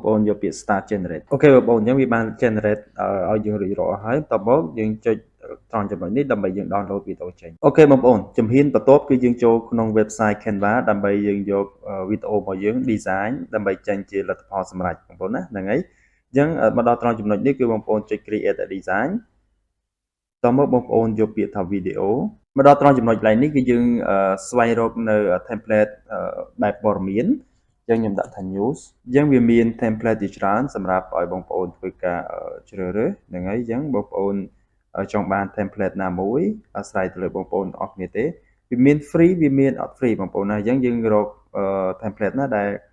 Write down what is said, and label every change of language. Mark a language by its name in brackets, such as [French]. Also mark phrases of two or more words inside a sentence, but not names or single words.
[Khmer] ប្អូនយកពាក្យ [English] start generate [Khmer] អូខេបងប្អូនអញ្ចឹងវាបាន generate ឲ្យយើងរួចរាល់ហើយតមកយើងចុចត្រង់ចំណុចនេះដើម្បីយើង download វីដេអូចេញអូខេបងប្អូនជំហានបន្ទាប់គឺ យើងចូលក្នុង website Canva ដើម្បីយើងយកវីដេអូរបស់យើង design ដើម្បីចេញជាលទ្ធផលសម្រេចបងប្អូនណាហ្នឹងហើយអញ្ចឹងមក ដល់ត្រង់ចំណុចនេះគឺបងប្អូនចុច [English] create a design [Khmer] តមកបងប្អូនយកពាក្យថា video មកដល់ត្រង់ចំណុចកន្លែងនេះគឺយើងស្វែងរកនៅ template បែបព័ត៌មានអញ្ចឹងខ្ញុំដាក់ថា news អញ្ចឹងវាមាន template ជាច្រើនសម្រាប់ឲ្យបងប្អូនធ្វើការជ្រើសរើសហ្នឹងហើយអញ្ចឹងបងប្អូនចង់បាន template ណាមួយអាស្រ័យទៅលើបងប្អូនទាំងអស់គ្នាទេវាមាន free វាមានអត់ free បងប្អូនណាអញ្ចឹងយើងរក template ណាដែល